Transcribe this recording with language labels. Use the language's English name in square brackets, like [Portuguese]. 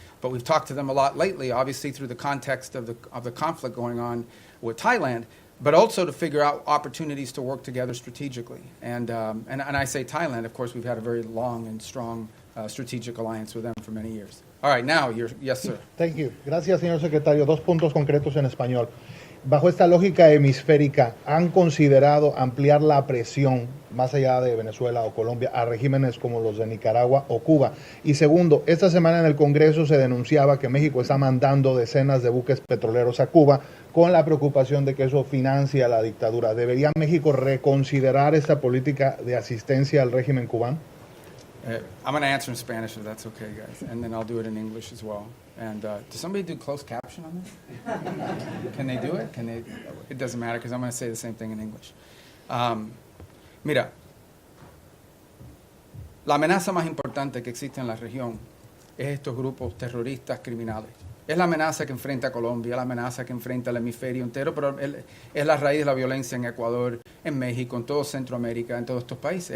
[English] But we've talked to them a lot lately, obviously through the context of the conflict going on with Thailand, but also to figure out opportunities to work together strategically. And I say Thailand, of course, we've had a very long and strong strategic alliance with them for many years. All right, now, yes, sir. Thank you. [Spanish] Gracias, señor secretario. 2 puntos concretos en español. Bajo esta lógica hemisférica, ¿han considerado ampliar la presión más allá de Venezuela o Colombia a regímenes como los de Nicaragua o Cuba? Y segundo, esta semana en el Congreso se denunciaba que México está mandando decenas de buques petroleros a Cuba con la preocupación de que eso financia la dictadura. ¿Debería México reconsiderar esta política de asistencia al régimen cubano? [English] I'm going to answer in Spanish if that's okay, guys, and then I'll do it in English as well. And does somebody do closed caption on that? Can they do it? It doesn't matter because I'm going to say the same thing in English. [Spanish] Mira, la amenaza más importante que existe en la región es estos grupos terroristas criminales. Es la amenaza que enfrenta a Colombia, la amenaza que enfrenta el hemisferio entero, pero es la raíz de la violencia en Ecuador, en México, en todo Centroamérica, en todos estos países.